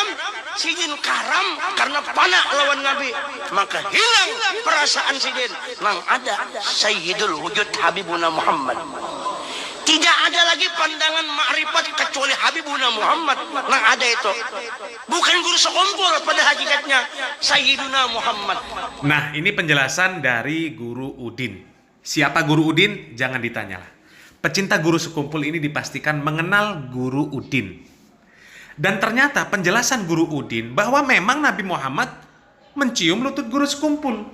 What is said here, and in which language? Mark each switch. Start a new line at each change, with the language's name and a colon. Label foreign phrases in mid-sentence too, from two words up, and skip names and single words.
Banjar: Sidin karam karena panak lawan Nabi. Maka hilang perasaan sidin. Nang ada Sayyidul Wujud Habibuna Muhammad.
Indonesian: Tidak ada lagi pandangan ma'rifat kecuali Habibuna Muhammad.
Banjar: Nang ada itu. Bukan guru sekumpul pada hakikatnya Sayyiduna Muhammad.
Indonesian: Nah, ini penjelasan dari Guru Udin. Siapa Guru Udin? Jangan ditanyalah. Pecinta guru sekumpul ini dipastikan mengenal Guru Udin. Dan ternyata penjelasan Guru Udin bahwa memang Nabi Muhammad mencium lutut guru sekumpul.